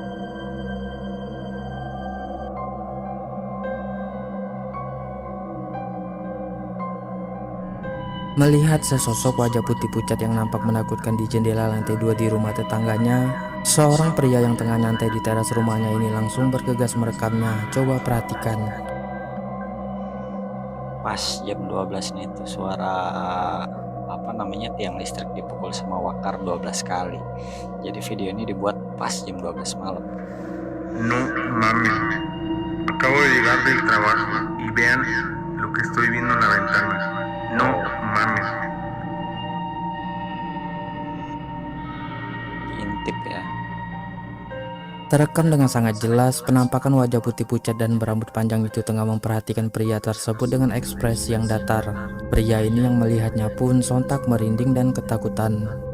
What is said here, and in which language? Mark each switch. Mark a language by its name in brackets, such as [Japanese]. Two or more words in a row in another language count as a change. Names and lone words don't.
[Indonesian] Melihat sesosok wajah putih pucat yang nampak menakutkan di jendela lantai 2 di rumah tetangganya, seorang pria yang tengah nyantai di teras rumahnya ini langsung bergegas merekamnya. Coba perhatikan. Pas jam 12 nih tuh suara apa namanya, tiang listrik dipukul sama wakar 12 kali. Jadi video ini dibuat pas jam 12 malam. [Spanish] No mami, Acabo de llegar del trabajo y vean lo que estoy viendo en la ventana. No mames. [Indonesian] Intip ya. Terekam dengan sangat jelas penampakan wajah putih pucat dan berambut panjang itu tengah memperhatikan pria tersebut dengan ekspresi yang datar. Pria ini yang melihatnya pun sontak merinding dan ketakutan.